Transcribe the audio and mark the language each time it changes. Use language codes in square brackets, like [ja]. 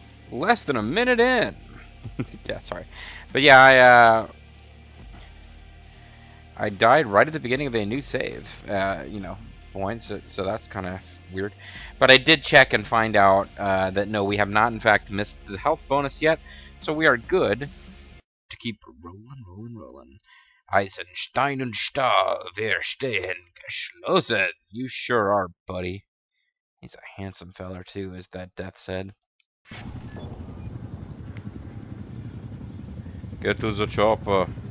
[en] Less than a minute in. Yeah, sorry. But yeah, I died right at the beginning of a new save. Point. So that's kind of weird. But I did check and find out that no, we have not in fact missed the health bonus yet. So we are good to keep rolling. [de] Eisenstein und Stahl, wir stehen geschlossen. [en] You sure are, buddy. He's a handsome feller, too, as that death said. Get to the chopper.